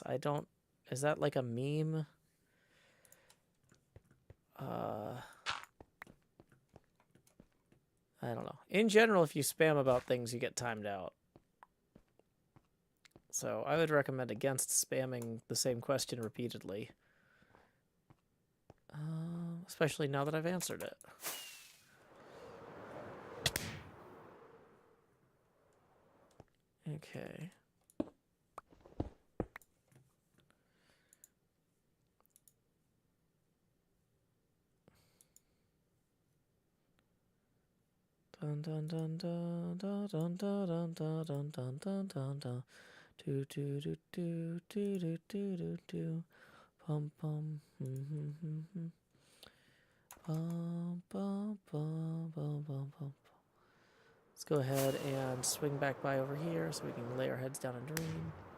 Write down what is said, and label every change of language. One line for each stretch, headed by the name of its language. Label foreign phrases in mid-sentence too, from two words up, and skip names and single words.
English: I don't... Is that like a meme? I don't know. In general, if you spam about things, you get timed out. So I would recommend against spamming the same question repeatedly. Especially now that I've answered it. Okay. Dun dun dun dun dun dun dun dun dun dun dun dun dun. Do do do do do do do do do. Pum pum. Bum bum bum bum bum bum. Let's go ahead and swing back by over here so we can lay our heads down and dream.